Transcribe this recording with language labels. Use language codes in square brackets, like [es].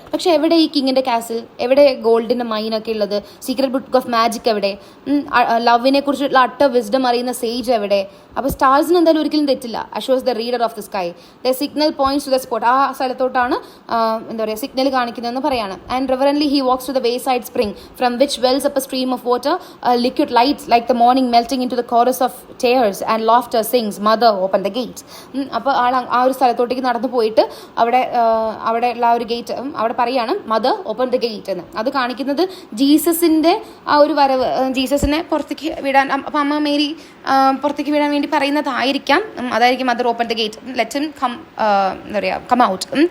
[ml] പക്ഷെ എവിടെ ഈ കിങ്ങിൻ്റെ കാസിൽ, എവിടെ ഗോൾഡിൻ്റെ മൈനൊക്കെ ഉള്ളത്, [en] secret book of magic [ml] എവിടെ, ലവിനെ കുറിച്ചുള്ള [en] utter wisdom [ml] അറിയുന്ന സേജ് എവിടെ? അപ്പോൾ സ്റ്റാർസിന് എന്തായാലും ഒരിക്കലും തെറ്റില്ല. [en] As shows the reader of the sky, the signal points to the spot. [ml] ആ സ്ഥലത്തോട്ടാണ് എന്താ പറയുക സിഗ്നൽ കാണിക്കുന്നതെന്ന് പറയാണ്. [en] And reverently he walks to the wayside spring from which wells up a stream of water, liquid light like the morning melting into the chorus of tears and laughter sings, mother open the gate. [ml] അപ്പോൾ ആ ഒരു സ്ഥലത്തോട്ടേക്ക് നടന്നു പോയിട്ട് അവിടെ ഉള്ള ആ ഒരു gate അവിടെ പറയാണ് [en] mother open the gate [ml] എന്ന്. അത് കാണിക്കുന്നത് ജീസസിൻ്റെ ആ ഒരു വരവ്, ജീസസിനെ പുറത്തേക്ക് വിടാൻ, അപ്പം അമ്മ മേരി പുറത്തേക്ക് വിടാൻ വേണ്ടി പറയുന്നതായിരിക്കാം. അതായിരിക്കും [en] mother open the gate, let him come, [ml] എന്താ പറയുക [en] Come out.